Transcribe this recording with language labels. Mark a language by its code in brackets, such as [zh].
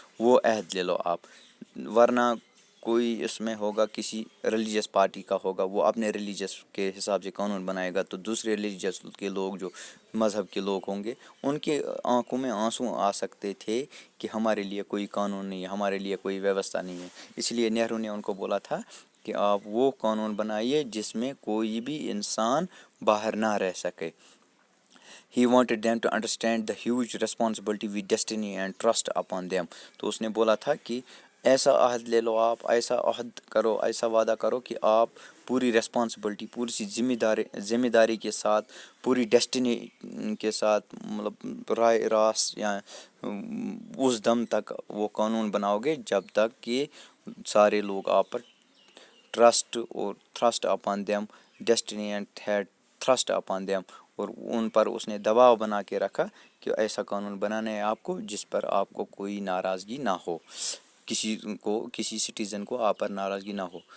[ur] وہ عہد لے لو آپ, ورنہ کوئی اس میں ہوگا کسی ریلیجیس پارٹی کا ہوگا, وہ اپنے ریلیجیس کے حساب سے قانون بنائے گا, تو دوسرے ریلیجیس کے لوگ جو مذہب کے لوگ ہوں گے ان کے آنکھوں میں آنسو آ سکتے تھے کہ ہمارے لیے کوئی قانون نہیں ہے, ہمارے لیے کوئی ویوستھا نہیں ہے. اس لیے نہرو نے ان کو بولا تھا کہ آپ وہ قانون بنائیے جس میں کوئی بھی انسان باہر نہ رہ سکے. [en] He wanted them to understand the huge responsibility with destiny and trust upon them. [ur] تو اس نے بولا تھا کہ ایسا عہد لے لو آپ, ایسا عہد کرو, ایسا وعدہ کرو کہ آپ پوری ریسپانسبلٹی, پوری سی ذمہ داری کے ساتھ, پوری ڈیسٹنی کے ساتھ, مطلب راہ راست یا اس دم تک وہ قانون بناؤ گے جب تک کہ سارے لوگ آپ پر ٹرسٹ اور thirst upon them, [en] destiny and head thrust upon them, [ur] اور ان پر اس نے دباؤ بنا کے رکھا کہ ایسا قانون بنانا ہے آپ کو جس پر آپ کو کوئی ناراضگی نہ ہو, کسی سٹیزن کو آپ پر ناراضگی نہ ہو.